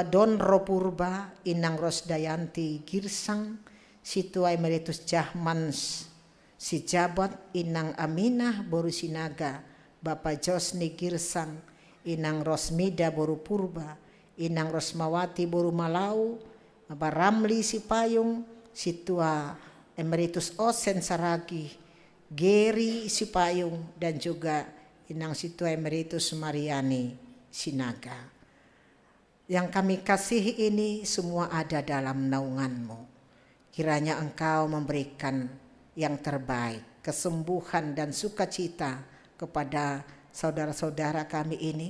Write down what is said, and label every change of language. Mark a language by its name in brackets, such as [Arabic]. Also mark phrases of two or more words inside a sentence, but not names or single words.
[Indonesian] Donro Purba, Inang Rosdayanti Girsang, Situa Emeritus Jahmans Sijabat, Inang Aminah Borusinaga, Bapak Josni Girsang, Inang Rosmida Boru Purba, Inang Rosmawati Boru Malau, Bapak Ramli Sipayung, Situa Emeritus Osen Saragi, Geri Sipayung, dan juga Inang Situa Emeritus Mariani Sinaga. Yang kami kasihi ini semua ada dalam naungan-Mu. Kiranya Engkau memberikan yang terbaik, kesembuhan dan sukacita kepada saudara-saudara kami ini.